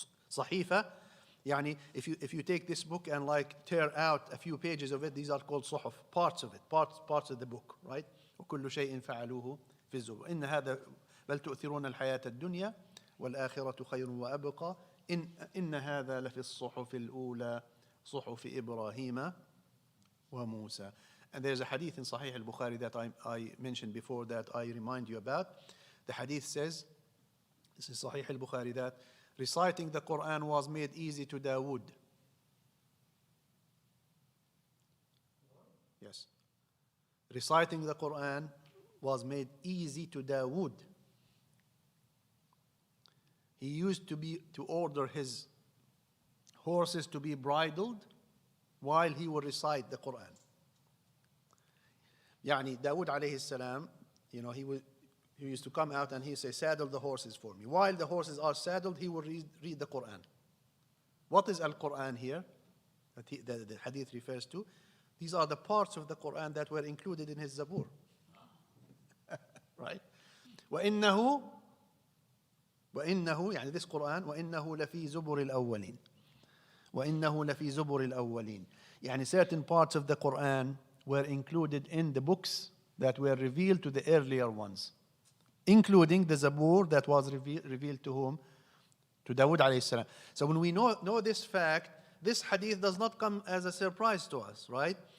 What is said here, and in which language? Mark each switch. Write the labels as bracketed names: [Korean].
[English] Sahifa, yani if you take this book and like tear out a few pages of it, these are called Suhuf, parts of it, parts of the book, right? [Arabic] وكل شيء فعلوه في الزبر إن هذا بل تؤثرون الحياة الدنيا والآخرة خير وأبقى إن هذا لفي الصحف الأولى صحف إبراهيم وموسى. [English] And there's a hadith in Sahih al-Bukhari that I mentioned before that I remind you about. The hadith says, this is Sahih al-Bukhari, that reciting the Quran was made easy to Dawood. Yes. Reciting the Quran was made easy to Dawood. He used to order his horses to be bridled while he would recite the Quran. Yani Dawood alayhi salam, he used to come out and he say, saddle the horses for me. While the horses are saddled, he will read the Quran. What is Al-Quran here? That the hadith refers to. These are the parts of the Quran that were included in his Zabur. Right? [Arabic] وَإِنَّهُ يعني [English] this Quran [Arabic] وَإِنَّهُ لَفِي زُبُرِ الْأَوَّلِينَ وَإِنَّهُ لَفِي زُبُرِ الْأَوَّلِينَ. [English] Yani certain parts of the Quran were included in the books that were revealed to the earlier ones, including the Zabur that was revealed to whom? To Dawood alayhi salam. So when we know this fact, this hadith does not come as a surprise to us, right?